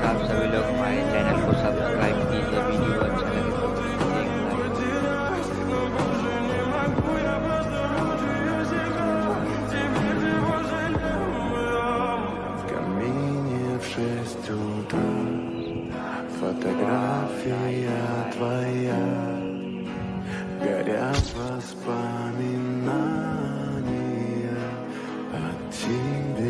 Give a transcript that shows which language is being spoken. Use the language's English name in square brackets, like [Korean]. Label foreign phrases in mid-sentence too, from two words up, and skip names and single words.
[Hindi] सभी लोग हमारे चैनल को सब्सक्राइब कीजिए। वीडियो अच्छा लगे तो एक [Russian] В камине в 6 утра фотография твоя, горят воспоминания о тебе.